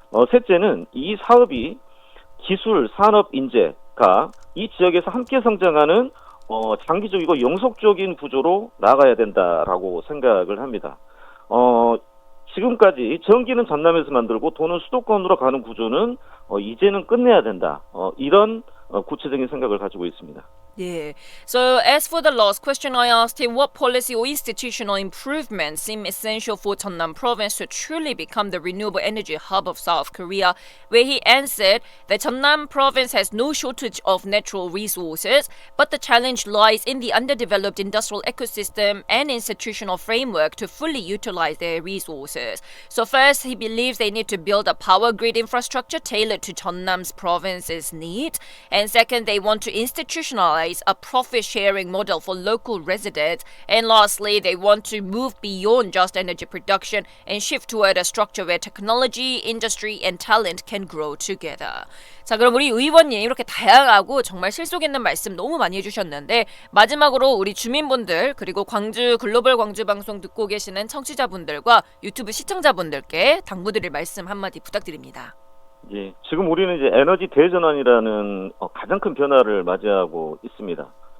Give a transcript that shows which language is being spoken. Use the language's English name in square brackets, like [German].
[Korean] 셋째는 이 사업이 기술, 산업, 인재가 이 지역에서 함께 성장하는 장기적이고 영속적인 구조로 나가야 된다라고 생각을 합니다. 지금까지 전기는 전남에서 만들고 돈은 수도권으로 가는 구조는 이제는 끝내야 된다. 이런 구체적인 생각을 가지고 있습니다. [English] Yeah. So as for the last question, I asked him what policy or institutional improvements seem essential for Jeonnam province to truly become the renewable energy hub of South Korea, where he answered that Jeonnam province has no shortage of natural resources, but the challenge lies in the underdeveloped industrial ecosystem and institutional framework to fully utilize their resources. So first, he believes they need to build a power grid infrastructure tailored to Jeonnam's province's needs, and second, they want to institutionalize a profit-sharing model for local residents. And lastly, they want to move beyond just energy production and shift toward a structure where technology, industry, and talent can grow together. [Korean] 자, 그럼 우리 의원님 이렇게 다양하고 정말 실속 있는 말씀 너무 많이 해주셨는데, 마지막으로 우리 주민분들 그리고 광주 글로벌 광주 방송 듣고 계시는 청취자분들과 유튜브 시청자분들께 당부드릴 말씀 한마디 부탁드립니다. 예, 지금 우리는 이제 에너지 대전환이라는 가장 큰 변화를 맞이하고 있습니다.